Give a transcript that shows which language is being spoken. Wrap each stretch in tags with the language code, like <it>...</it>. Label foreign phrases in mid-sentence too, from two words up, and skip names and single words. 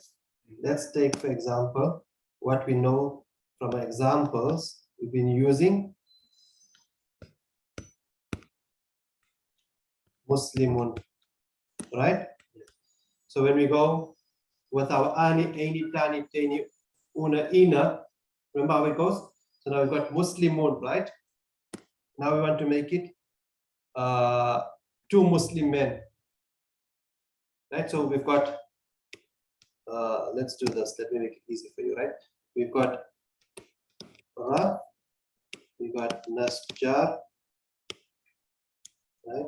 <en>Let's take, for example, what we know from our examples we've been using. Muslimun, right? So when we go with our</en> <ar>ani, aini, tani, tani, una, ina,</ar> <en>remember how it goes? So now we've got Muslimun, right? Now we want to make it two Muslim men, right? So we've got, let's do this. Let me make it easy for you, right? We've got Ra, we got Nasjar, right?</en>